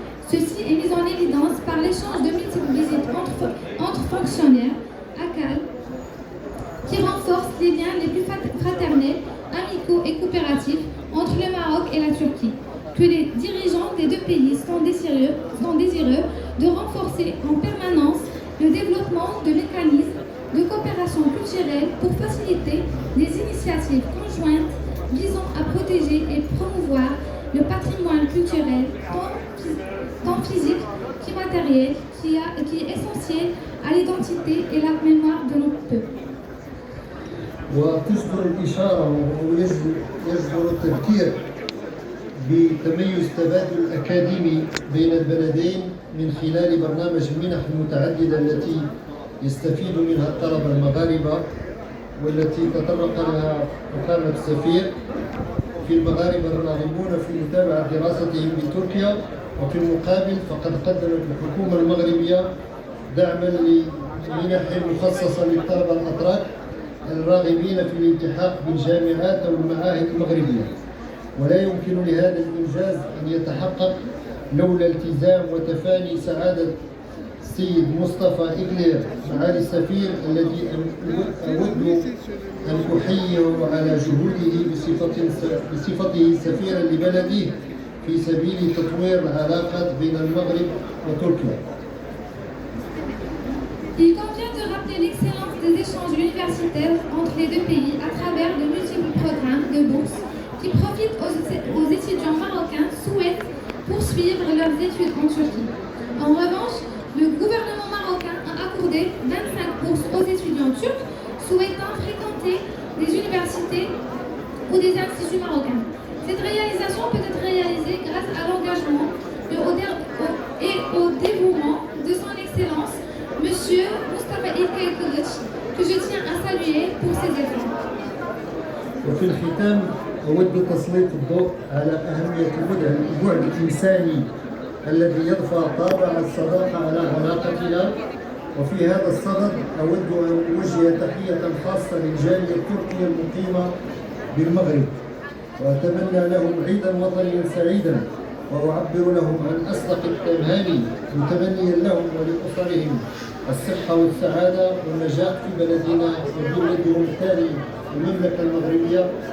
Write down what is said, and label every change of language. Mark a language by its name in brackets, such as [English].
[French] Ceci est mis en évidence par l'échange de multiples visites entre fonctionnaires, ACAL, qui renforcent les liens les plus fraternels, amicaux et coopératifs entre le Maroc et la Turquie, que les dirigeants des deux pays sont désireux de renforcer en permanence le développement de mécanismes de coopération culturelle pour faciliter des initiatives conjointes visant à protéger et promouvoir le patrimoine culturel tant physique qu'immatériel qui est essentiel à l'identité et la mémoire de notre peuple. [Arabic] وتجدر الإشارة ويجدر التذكير بتميز تبادل الأكاديمي بين البلدين من خلال برنامج المنح المتعددة التي يستفيد منها الطلبة المغاربة، والتي تطرق لها فخامة السفير. في المغاربة الراغبون في متابعة دراستهم بتركيا، وفي المقابل فقد قدمت الحكومة المغربية دعما لمنح مخصصة للطلبة الأتراك الراغبين في الالتحاق بالجامعات أو المعاهد المغربية، ولا يمكن لهذا الإنجاز أن يتحقق لولا التزام وتفاني سعادة السيد مصطفى إغلير معالي السفير، الذي أود أن أحييه على جهوده بصفته سفيرا لبلده في سبيل تطوير العلاقات بين المغرب وتركيا. [French] Il convient de rappeler l'excellence des échanges universitaires entre les deux pays à travers de multiples programmes de bourse qui profitent aux étudiants marocains souhaitent poursuivre leurs études en Turquie. En revanche, le gouvernement marocain a accordé 25 bourses aux étudiants turcs souhaitant fréquenter des universités ou des instituts marocains. Cette réalisation peut être réalisée grâce à l'engagement et au dévouement de son Excellence, Monsieur Mustafa İlkay Kılıç, que je tiens à saluer pour ses efforts. [Arabic] وفي الختام أود تسليط الضوء على أهمية البعد الإنساني الذي يضفى طابع الصداقة على علاقتنا. وفي هذا الصدد أود أن أوجه تحية خاصة للجالية التركية المقيمة بالمغرب، وأتمنى لهم عيدا وطنيا سعيدا، وأعبر لهم عن أصدق التماني متمنيا لهم ولأسرهم الصحة والسعادة والنجاح في بلدنا وبلدهم الثاني المملكة المغربية.